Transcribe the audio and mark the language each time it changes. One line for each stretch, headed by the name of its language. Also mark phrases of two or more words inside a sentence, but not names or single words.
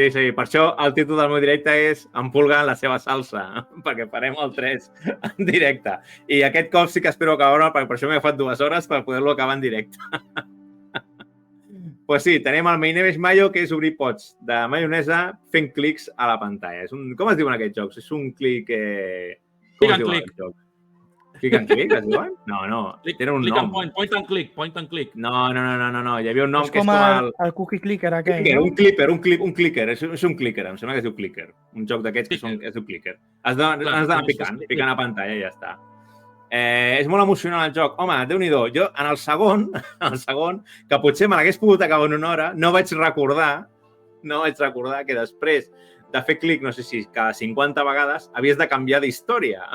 Catalan: Per això el títol del meu directe és Empulga en la seva salsa, perquè farem el 3 en directe. I aquest cop sí que espero acabar-ho, perquè per això m'he agafat 2 hores per poder-lo acabar en directe. Pues sí, tenim el My Name is Mayo, que és obrir pots de maionesa fent clics a la pantalla. Com es diuen aquests jocs? És un clic...
English: Click and click. Click and click,
Catalan: es diuen? No. Tenen un nom.
English: Point and click.
Catalan: No. Hi havia un nom És que és com com el cookie clicker aquell, clicker, no? un clicker. És un clicker, em sembla que es diu clicker. Un joc d'aquests que es diu clicker. Has d'anar picant a pantalla i ja està. És molt emocionant el joc. Home, Déu-n'hi-do. Jo, en el segon, que potser me l'hagués pogut acabar en una hora, no vaig recordar que després de fer clic, no sé si cada 50 vegades, havies de canviar d'història.